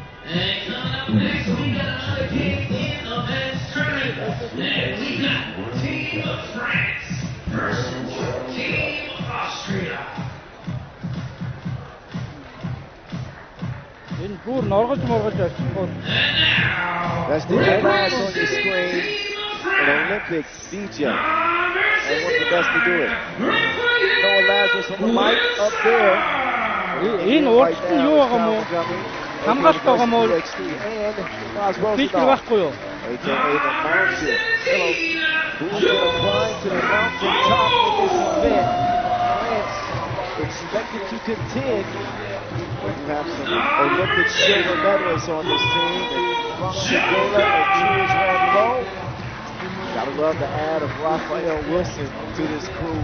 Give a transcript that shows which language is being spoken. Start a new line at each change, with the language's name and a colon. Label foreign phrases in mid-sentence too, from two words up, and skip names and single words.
English: And coming up next, we got another game in the men's tournament. And we got Team France versus Team Austria.
Mongolian: Энэ бүр норгож авчих.
English: That's the flash on your screen. An Olympic DJ. And one of the best to do it. Noah Lazarus on the mic up there.
Mongolian: Энэ урдсан юу байгаа юм уу? Хамгаалт байгаа юм уу? Питер байхгүй юу?
English: AKA the mountain. Hello. Who's going to climb to the mountain top of this event? France expected to contend. You have some Olympic silver medalists on this team. Mongolia and Jules Rambeau. Gotta love the add of Raphael Wilson to this crew.